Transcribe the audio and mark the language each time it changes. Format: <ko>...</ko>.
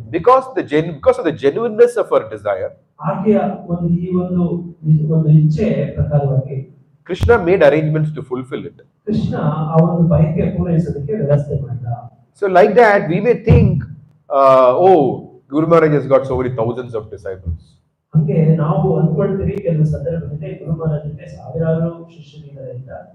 <en>Because of the genuineness of her desire,</en> <kn>ಆಕೆಯ ಈ ಒಂದು ಇಚ್ಛೆ ಪ್ರಕಾರವಾಗಿ</kn> <en>Krishna made arrangements to fulfill it.</en> <kn>Krishna ಆ ಒಂದು ಬಯಕೆ ಪೂರೈಸೋದಕ್ಕೆ ವ್ಯವಸ್ಥೆ ಮಾಡಿದ.</kn> <en>So like that, we may think, oh, Guru Maharaj has got so many thousands of disciples.</en> <kn>ಹಂಗೆ ನಾವು ಅನ್ಕೊಳ್ತೀವಿ ಕೆಲವು ಸಂದರ್ಭದಲ್ಲಿ ಗುರು ಮಹಾರಾಜರಿಗೆ ಸಾವಿರಾರು ಶಿಷ್ಯರಿದ್ದಾರೆ ಅಂತ.</kn>